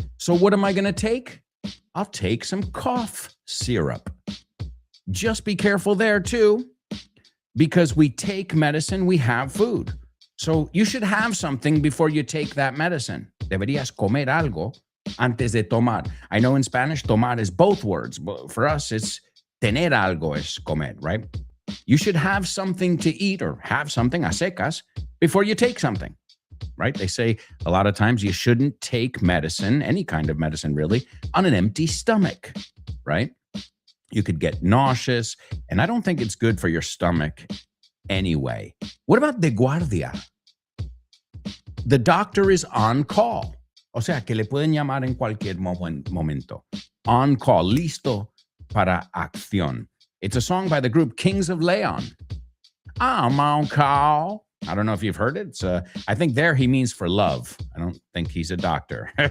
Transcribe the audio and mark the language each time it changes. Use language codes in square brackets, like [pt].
[en] So what am I going to take? I'll take some cough syrup. Just be careful there too, because we take medicine, we have food. So you should have something before you take that medicine. [es] Deberías comer algo antes de tomar. [en] I know in Spanish, tomar is both words, but for us, it's [es] tener algo es comer, [en] right? You should have something to eat or have something a secas before you take something, right? They say a lot of times you shouldn't take medicine, any kind of medicine really, on an empty stomach, right? You could get nauseous, and I don't think it's good for your stomach anyway. What about de guardia? The doctor is on call. [es] O sea, que le pueden llamar en cualquier momento. On call, listo para acción. [en] It's a song by the group Kings of Leon. I'm on call. I don't know if you've heard it. I think there he means for love. I don't think he's a doctor.